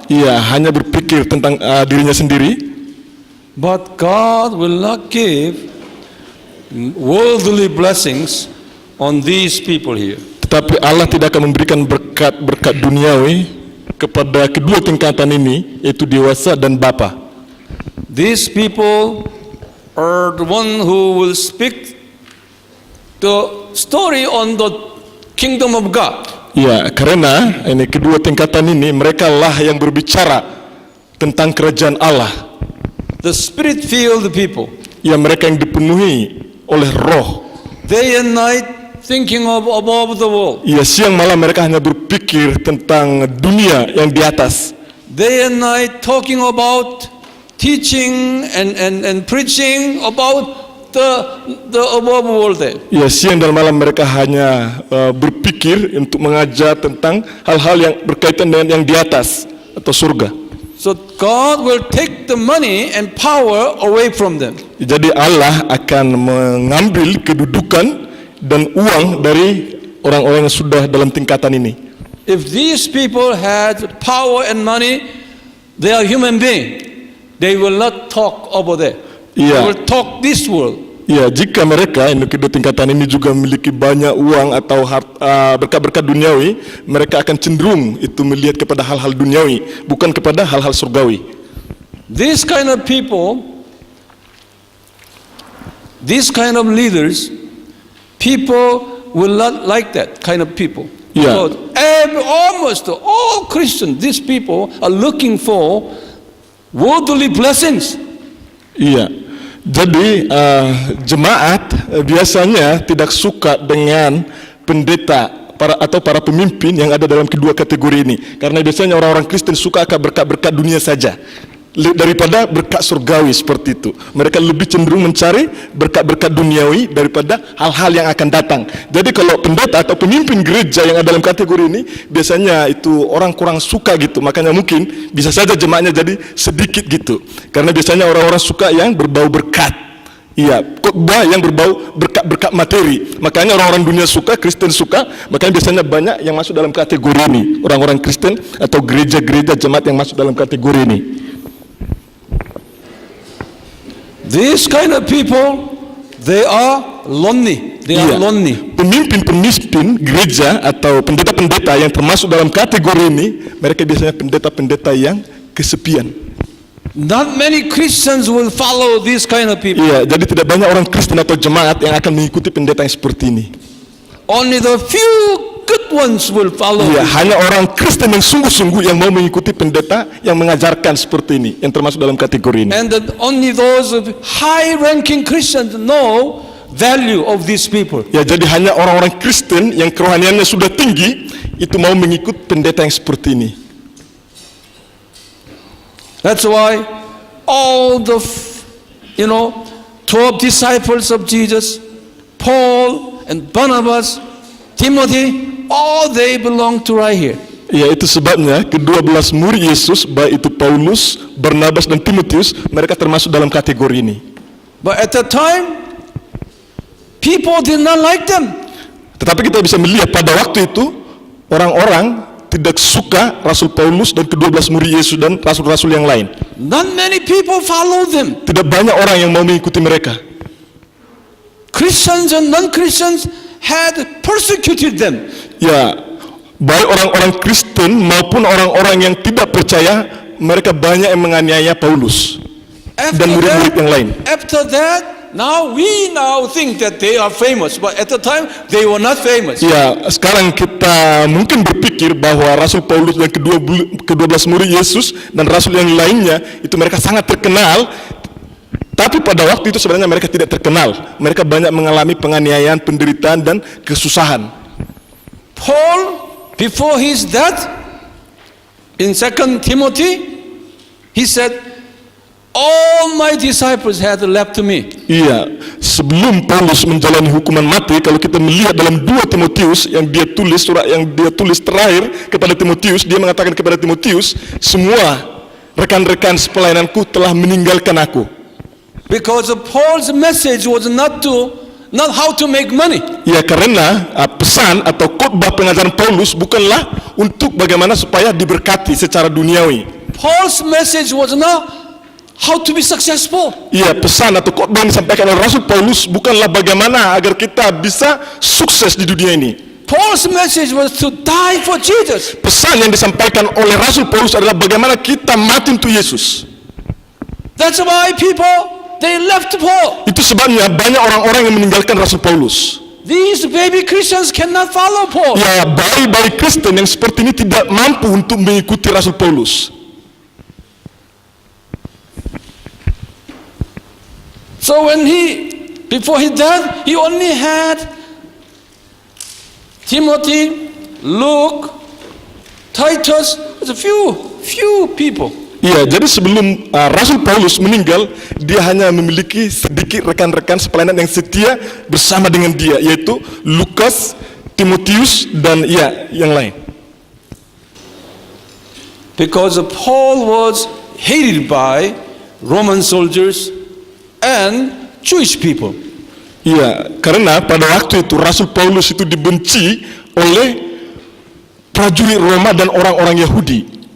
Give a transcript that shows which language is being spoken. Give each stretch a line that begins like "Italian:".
Indonesian: Ya, hanya berpikir tentang dirinya sendiri.
English: But God will not give worldly blessings on these people here.
Indonesian: Tetapi Allah tidak akan memberikan berkat-berkat duniawi kepada kedua tingkatan ini, yaitu dewasa dan bapa.
English: These people are the one who will speak the story on the kingdom of God.
Indonesian: Ya, karena ini kedua tingkatan ini, mereka lah yang berbicara tentang kerajaan Allah.
English: The spirit-filled people.
Indonesian: Ya, mereka yang dipenuhi oleh roh.
English: Day and night thinking of above the world.
Indonesian: Ya, siang malam mereka hanya berpikir tentang dunia yang di atas.
English: Day and night talking about teaching and preaching about the above world.
Indonesian: Ya, siang dan malam mereka hanya berpikir untuk mengajar tentang hal-hal yang berkaitan dengan yang di atas atau surga.
English: So God will take the money and power away from them.
Indonesian: Jadi Allah akan mengambil kedudukan dan uang dari orang-orang yang sudah dalam tingkatan ini.
English: If these people had power and money, they are human beings. they will not talk over there. Yeah. They will talk this world.
Indonesian: Ya, jika mereka yang kedua tingkatan ini juga memiliki banyak uang atau berkat-berkat duniawi, mereka akan cenderung itu melihat kepada hal-hal duniawi, bukan kepada hal-hal surgawi.
English: This kind of people, this kind of leaders, people will not like that kind of people. Yeah. Because almost all Christians, these people are looking for worldly blessings.
Indonesian: Iya. Jadi jemaat biasanya tidak suka dengan pendeta atau para pemimpin yang ada dalam kedua kategori ini, karena biasanya orang-orang Kristen suka akan berkat-berkat dunia saja daripada berkat surgawi seperti itu. Mereka lebih cenderung mencari berkat-berkat duniawi daripada hal-hal yang akan datang. Jadi kalau pendeta atau pemimpin gereja yang ada dalam kategori ini, biasanya itu orang kurang suka gitu. Makanya mungkin bisa saja jemaatnya jadi sedikit gitu. Karena biasanya orang-orang suka yang berbau berkat. Iya, khotbah yang berbau berkat-berkat materi. Makanya orang-orang dunia suka, Kristen suka. Makanya biasanya banyak yang masuk dalam kategori ini. Orang-orang Kristen atau gereja-gereja jemaat yang masuk dalam kategori ini.
English: These kind of people, they are lonely. They are lonely.
Indonesian: Pemimpin-pemimpin gereja atau pendeta-pendeta yang termasuk dalam kategori ini, mereka biasanya pendeta-pendeta yang kesepian.
English: Not many Christians will follow these kind of people.
Indonesian: Iya, jadi tidak banyak orang Kristen atau jemaat yang akan mengikuti pendeta yang seperti ini.
English: Only the few good ones will follow.
Indonesian: Iya,
English: this.
Indonesian: hanya orang Kristen yang sungguh-sungguh yang mau mengikuti pendeta yang mengajarkan seperti ini, yang termasuk dalam kategori ini.
English: And that only those high-ranking Christians know value of these people.
Indonesian: Ya, jadi hanya orang-orang Kristen yang kerohaniannya sudah tinggi itu mau mengikut pendeta yang seperti ini.
English: That's why all the 12 disciples of Jesus, Paul and Barnabas, Timothy, all they belong to right here.
Indonesian: Ya, itu sebabnya ke-12 murid Yesus, baik itu Paulus, Barnabas dan Timotius, mereka termasuk dalam kategori ini.
English: But at that time, people did not like them.
Indonesian: Tetapi kita bisa melihat pada waktu itu orang-orang tidak suka Rasul Paulus dan ke-12 murid Yesus dan rasul-rasul yang lain.
English: Not many people follow them.
Indonesian: Tidak banyak orang yang mau mengikuti mereka.
English: Christians and non-Christians had persecuted them.
Indonesian: Ya, baik orang-orang Kristen maupun orang-orang yang tidak percaya, mereka banyak yang menganiaya Paulus dan murid-murid yang lain.
English: After that, we now think that they are famous, but at the time they were not famous.
Indonesian: Ya, sekarang kita mungkin berpikir bahwa Rasul Paulus dan ke-12 murid Yesus dan rasul yang lainnya itu mereka sangat terkenal. Tapi pada waktu itu sebenarnya mereka tidak terkenal. Mereka banyak mengalami penganiayaan, penderitaan dan kesusahan.
English: Paul, before his death, in 2 Timothy, he said, all my disciples had left me.
Indonesian: Iya, sebelum Paulus menjalani hukuman mati, kalau kita melihat dalam 2 Timotius yang dia tulis, surat yang dia tulis terakhir kepada Timotius, dia mengatakan kepada Timotius, semua rekan-rekan sepelayananku telah meninggalkan aku.
English: Because Paul's message was not how to make money.
Indonesian: Ya, karena pesan atau khotbah pengajaran Paulus bukanlah untuk bagaimana supaya diberkati secara duniawi.
English: Paul's message was not how to be successful.
Indonesian: Ya, pesan atau khotbah yang disampaikan oleh Rasul Paulus bukanlah bagaimana agar kita bisa sukses di dunia ini.
English: Paul's message was to die for Jesus.
Indonesian: Pesan yang disampaikan oleh Rasul Paulus adalah bagaimana kita mati untuk Yesus.
English: That's why they left Paul.
Indonesian: Itu sebabnya banyak orang-orang yang meninggalkan Rasul Paulus.
English: These baby Christians cannot follow Paul.
Indonesian: Ya, bayi-bayi Kristen yang seperti ini tidak mampu untuk mengikuti Rasul Paulus.
English: So before he died, he only had Timothy, Luke, Titus, a few people.
Indonesian: Iya, jadi sebelum Rasul Paulus meninggal, dia hanya memiliki sedikit rekan-rekan sepelayanan yang setia bersama dengan dia, yaitu Lukas, Timotius, dan yang lain.
English: Because Paul was hated by Roman soldiers and Jewish people.
Indonesian: Iya, karena pada waktu itu Rasul Paulus itu dibenci oleh prajurit Roma dan orang-orang Yahudi.